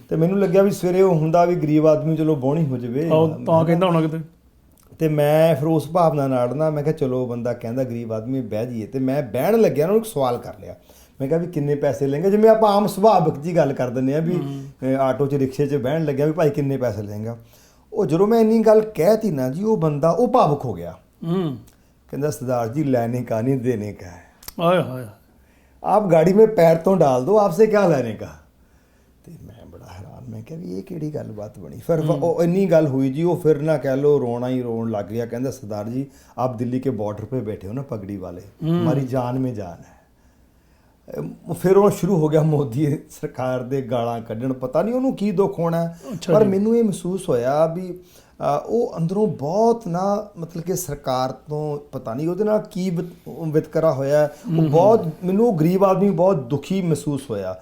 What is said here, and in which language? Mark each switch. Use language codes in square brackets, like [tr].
[pa] ਤੇ ਮੈਨੂੰ ਲੱਗਿਆ ਵੀ ਸਵੇਰੇ ਉਹ ਹੁੰਦਾ ਵੀ ਗਰੀਬ ਆਦਮੀ ਚਲੋ ਬੋਣੀ ਹੋ ਜਾਵੇ ਤਾਂ ਕਹਿੰਦਾ ਹੋਣਾ ਕਿਤੇ, ਤੇ ਮੈਂ ਫਿਰ ਉਸ ਭਾਵਨਾ ਨਾਲ ਨਾ ਮੈਂ ਕਿਹਾ ਚਲੋ ਬੰਦਾ ਕਹਿੰਦਾ ਗਰੀਬ ਆਦਮੀ ਬਹਿ ਜਾਈਏ, ਤੇ ਮੈਂ ਬਹਿਣ ਲੱਗਿਆ ਉਹਨੂੰ ਇੱਕ ਸਵਾਲ ਕਰ ਲਿਆ। ਮੈਂ ਕਿਹਾ ਵੀ ਕਿੰਨੇ ਪੈਸੇ ਲੈਂਗੇ, ਜਿਵੇਂ ਆਪਾਂ ਆਮ ਸੁਭਾਵਿਕ ਜੀ ਗੱਲ ਕਰ ਦਿੰਦੇ ਆ ਵੀ ਆਟੋ 'ਚ ਰਿਕਸ਼ੇ 'ਚ ਬਹਿਣ ਲੱਗਿਆ ਵੀ ਭਾਈ ਕਿੰਨੇ ਪੈਸੇ ਲੈਂਗਾ। ਉਹ ਜਦੋਂ ਮੈਂ ਇੰਨੀ ਗੱਲ ਕਹਿਤੀ ਨਾ ਜੀ, ਉਹ ਬੰਦਾ ਉਹ ਭਾਵੁਕ ਹੋ ਗਿਆ। ਕਹਿੰਦਾ [hi] सरदार जी लेने का नहीं देने का है। आए हाय, आप गाड़ी में पैर तो डाल दो, आपसे क्या लेने का। [pa] ਤੇ ਮੈਂ ਬੜਾ ਹੈਰਾਨ, ਮੈਂ ਕਿਹਾ ਵੀ ਇਹ ਕਿਹੜੀ ਗੱਲਬਾਤ ਬਣੀ। ਫਿਰ ਉਹ ਇੰਨੀ ਗੱਲ ਹੋਈ ਜੀ, ਉਹ ਫਿਰ ਨਾ ਕਹਿ ਲਓ ਰੋਣਾ ਹੀ ਰੋਣ ਲੱਗ ਗਿਆ। ਕਹਿੰਦਾ [hi] सरदार जी आप दिल्ली के बॉर्डर पे बैठे हो ना पगड़ी वाले, हमारी जान में जान है। [pa] ਫਿਰ ਉਹ ਸ਼ੁਰੂ ਹੋ ਗਿਆ ਮੋਦੀ ਸਰਕਾਰ ਦੇ ਗਾਲਾਂ ਕੱਢਣ, ਪਤਾ ਨਹੀਂ ਉਹਨੂੰ ਕੀ ਦੁੱਖ ਹੋਣਾ। ਪਰ ਮੈਨੂੰ ਇਹ ਮਹਿਸੂਸ ਹੋਇਆ ਵੀ ਉਹ ਅੰਦਰੋਂ ਬਹੁਤ ਨਾ ਮਤਲਬ ਕਿ ਸਰਕਾਰ ਤੋਂ ਪਤਾ ਨਹੀਂ ਉਹਦੇ ਨਾਲ ਕੀ ਵਿਤਕਰਾ ਹੋਇਆ, ਉਹ ਬਹੁਤ ਮੈਨੂੰ ਉਹ ਗਰੀਬ ਆਦਮੀ ਬਹੁਤ ਦੁਖੀ ਮਹਿਸੂਸ ਹੋਇਆ